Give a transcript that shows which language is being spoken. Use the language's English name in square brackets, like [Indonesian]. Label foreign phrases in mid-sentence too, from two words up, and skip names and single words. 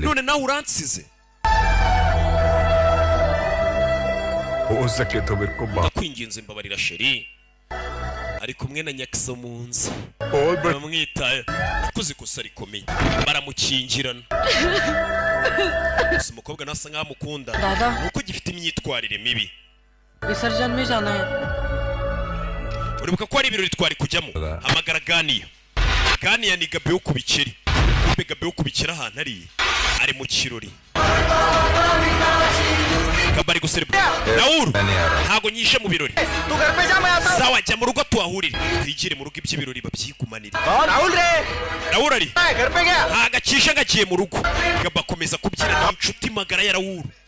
[Kinyarwanda] none nawe uransize [Hindi] हो सके तो मेरे को [Kinyarwanda] ndakwinginze mbabarira sheri ari kumwe na nyakisa mu nzu bamwitaye nakoze ikosa rikomeye baramukingirana gusa umukobwa nasa nkaho amukunda nuko gifite imyitwarire mibi [Hindi] विसर्जन में जाना है [Kinyarwanda] uribuka ko ari ibirori twari kujyamo hamagara ganiya ni gabe wo kubikiri gabe wo kubikira ahantu ari mu kirori kabari guserebura Rahul ntago nyishe mu birori sawa jya mu rugo tuhahurire twigire mu rugo iby'ibirori babyigumanire Rahul ari ntagacisha ngagiye mu rugo gabakomeza kubyina n'inshuti magara ya Rahul